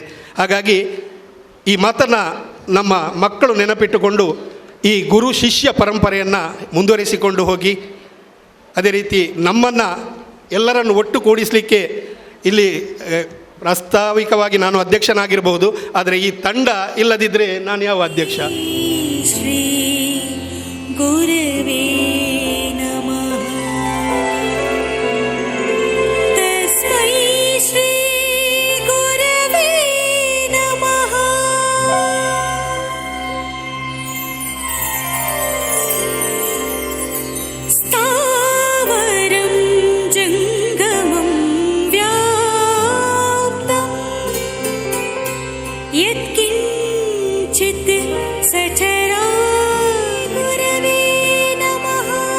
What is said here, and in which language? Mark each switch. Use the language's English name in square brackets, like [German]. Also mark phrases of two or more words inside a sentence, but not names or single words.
[Kannada] ಹಾಗಾಗಿ ಈ ಮಾತನ್ನು ನಮ್ಮ ಮಕ್ಕಳು ನೆನಪಿಟ್ಟುಕೊಂಡು ಈ ಗುರು ಶಿಷ್ಯ ಪರಂಪರೆಯನ್ನು ಮುಂದುವರಿಸಿಕೊಂಡು ಹೋಗಿ, ಅದೇ ರೀತಿ ನಮ್ಮನ್ನು ಎಲ್ಲರನ್ನು ಒಟ್ಟು ಕೂಡಿಸಲಿಕ್ಕೆ ಇಲ್ಲಿ ಪ್ರಾಸ್ತಾವಿಕವಾಗಿ ನಾನು ಅಧ್ಯಕ್ಷನಾಗಿರ್ಬೋದು, ಆದರೆ ಈ ತಂಡ ಇಲ್ಲದಿದ್ದರೆ ನಾನು ಯಾವ ಅಧ್ಯಕ್ಷ? [Sanskrit] ಶ್ರೀ ಗುರವೇ ನಮಃ. ತಸ್ಮೈ ಶ್ರೀ ಗುರವೇ ನಮಃ. ಸ್ಥಾವರಂ ಜಂಗಮಂ ವ್ಯಾಪ್ತಂ ಯತ್ಕಿಂಚಿತ್ ಸಚರಾ ಗುರವೇ ನಮಃ.